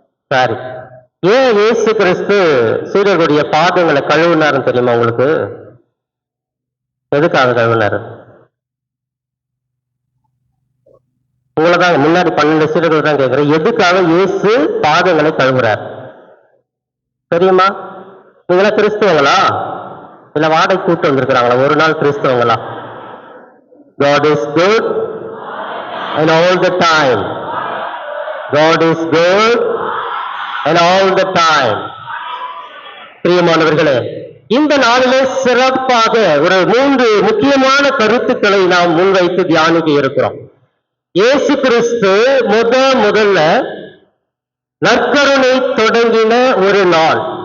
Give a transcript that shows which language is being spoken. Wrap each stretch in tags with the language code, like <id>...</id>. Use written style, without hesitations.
<ta>சரி, ஏன் இயேசு கிறிஸ்து சீடர்களுடைய பாதங்களை கழுவினாருன்னு தெரியுமா உங்களுக்கு? எதுக்காக கழுவினாரு? உங்களதான் முன்னாடி 12 சீடர்கள் தான் கேட்கிறேன், எதுக்காக இயேசு பாதங்களை கழுவுறார் தெரியுமா? நீங்களா கிறிஸ்தவங்களா இல்ல வாடகை கூட்டு வந்திருக்கிறாங்களா? ஒரு நாள் கிறிஸ்தவங்களா?</ta> <en>God is good and all the time. God is good and all the time.</en> <ta>பிரியமானவர்களே, இந்த நாளிலே சிறப்பாக ஒரு 3 முக்கியமான கருத்துக்களை நாம் முன்வைத்து தியானிக்க இருக்கிறோம். இயேசு கிறிஸ்து முதல்ல நற்கருணை தொடங்கின ஒரு நாள்.</ta>